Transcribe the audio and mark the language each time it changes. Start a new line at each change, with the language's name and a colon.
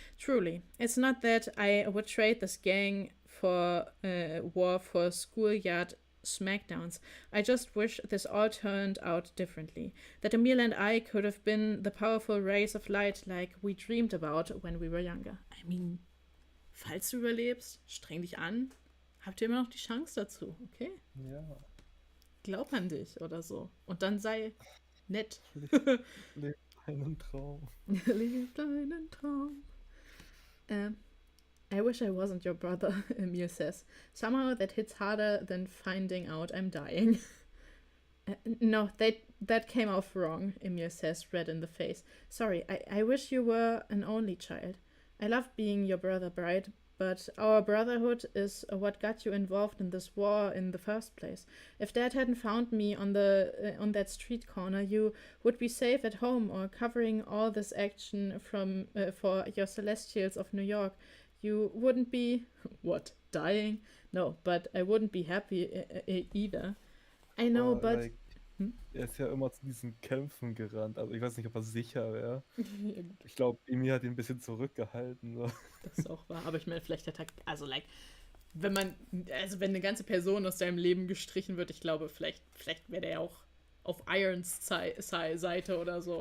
English: Truly, it's not that I would trade this gang for war for schoolyard smackdowns. I just wish this all turned out differently. That Emil and I could have been the powerful rays of light like we dreamed about when we were younger.
German: I mean, falls du überlebst, streng dich an. Habt ihr immer noch die Chance dazu, okay? Ja. Glaub an dich oder so. Und dann sei nett. Leb deinen Traum. Leb deinen Traum.
English: I wish I wasn't your brother, Emil says. Somehow that hits harder than finding out I'm dying. No, that came off wrong, Emil says, red in the face. Sorry, I wish you were an only child. I love being your brother, Bright, But our brotherhood is what got you involved in this war in the first place. If Dad hadn't found me on that street corner, you would be safe at home or covering all this action for your Celestials of New York. You wouldn't be what, dying? No, but I wouldn't be happy either. I know,
German: Aber,
English: but
German: like, er ist ja immer zu diesen Kämpfen gerannt, aber ich weiß nicht, ob er sicher wäre. ja, gut, Ich glaube, Emil hat ihn ein bisschen zurückgehalten. So. das ist auch wahr. Aber ich meine, vielleicht hat er, also like, wenn eine ganze Person aus deinem Leben gestrichen wird, ich glaube, vielleicht wäre der ja auch auf Irons Seite oder so.